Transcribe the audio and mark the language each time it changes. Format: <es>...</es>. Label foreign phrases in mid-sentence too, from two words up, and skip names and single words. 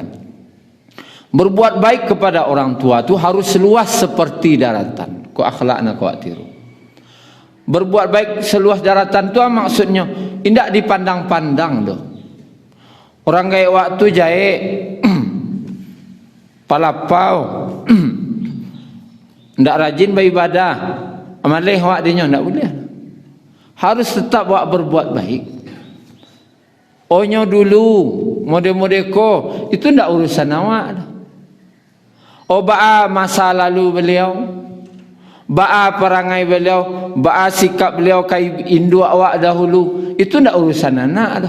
<id>Berbuat baik kepada orang tua itu harus seluas seperti daratan.</id> <min>Kau akhlakna kau tiru.</min> <id>Berbuat baik seluas daratan itu maksudnya tidak dipandang-pandang doh.</id> <min>Orang gaya waktu jahit palapau ndak rajin beribadah, amalih awak dinyo ndak boleh. Harus tetap awak berbuat baik. Onyo dulu, mode-mode ko, itu ndak urusan awak dah. Ba'a masa lalu beliau, ba'a perangai beliau, ba'a sikap beliau kai induk awak dahulu, itu ndak urusan anak dah.</min>